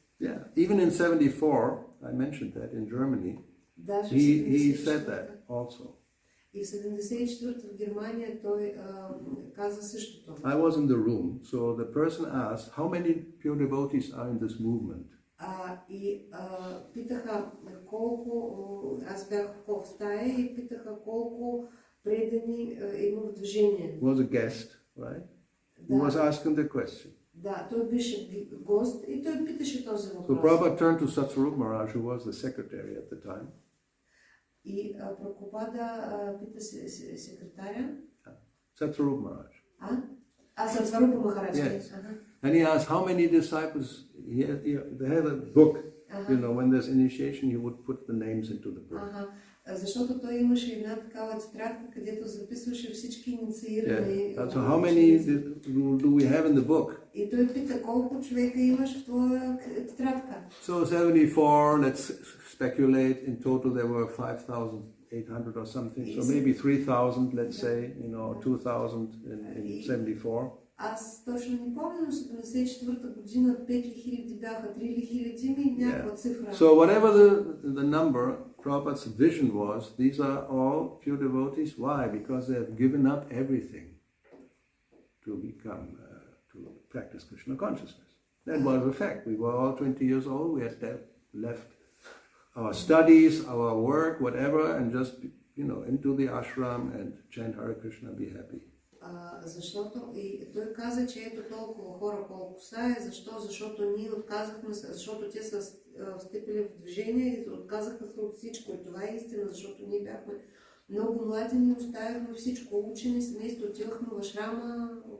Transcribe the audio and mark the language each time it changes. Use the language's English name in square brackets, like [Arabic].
[English] Yeah, even in 74, I mentioned that in Germany, he said that also. [Bulgarian] И в 74-та в Германия той каза същото. [English] I was in the room, so the person asked, how many pure devotees are in this movement? [Bulgarian] И питаха колко, аз бях в стая и питаха колко предани има в движение. [English] Was a guest, right? He was asking the question. [Bulgarian] Да, той беше гост и той питаше този въпрос. [English] So Prabhupada turned to Satsarup Maharaj, who was the secretary at the time. [Bulgarian] И Прабхупада пита секретаря. [English] Satsarup Maharaj. Satsarup Maharaj. Yes. And he asked how many disciples. They have a book. When there's initiation, he would put the names into the book. [Bulgarian] Защото той имаше една такава тетрадка, където записваше всички инициирани. [English] So how many do we have in the book? [Bulgarian] И той пита колко човека имаш в твоя тетрадка. [English] So 74, let's speculate, in total there were 5,800 or something. So maybe 3,000, let's say, 2,000 in 74. [Bulgarian] Аз точно не помня, но 74-та година 5,000 бяха, 3,000 някаква цифра. [English] So whatever the number, Prabhupada's vision was, these are all pure devotees. Why? Because they have given up everything to become, to practice Krishna consciousness. That was a fact. We were all 20 years old. We had left our studies, our work, whatever, and just, into the ashram and chant Hare Krishna, be happy. [Bulgarian] Защото и той каза, че ето толкова хора колко са, защо? Защото ние отказахме се, защото те са встъпили в движение и отказаха се от всичко. И това е истина, защото ние бяхме много млади, ние оставяхме всичко, учени, семейство, отивахме в ашрама,